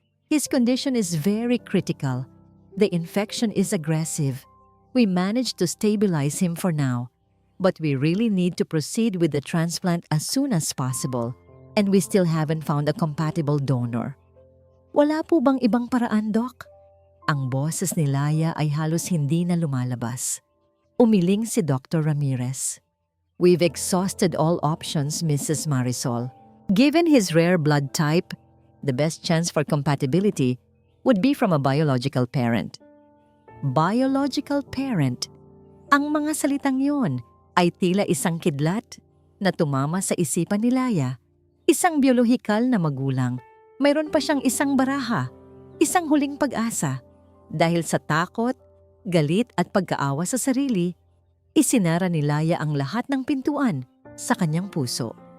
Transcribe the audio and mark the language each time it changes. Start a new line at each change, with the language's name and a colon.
English: His condition is very critical. The infection is aggressive. We managed to stabilize him for now, but we really need to proceed with the transplant as soon as possible, and we still haven't found a compatible donor.
Filipino: Wala po bang ibang paraan, Doc? Ang boses ni Laya ay halos hindi na lumalabas. Umiling si Dr. Ramirez.
English: We've exhausted all options, Mrs. Marisol. Given his rare blood type, the best chance for compatibility would be from a biological parent. Biological parent?
Filipino: Ang mga salitang yon ay tila isang kidlat na tumama sa isipan ni Laya. Isang biolohikal na magulang. Mayroon pa siyang isang baraha, isang huling pag-asa. Dahil sa takot, galit at pagkaawa sa sarili, isinara ni Laya ang lahat ng pintuan sa kanyang puso.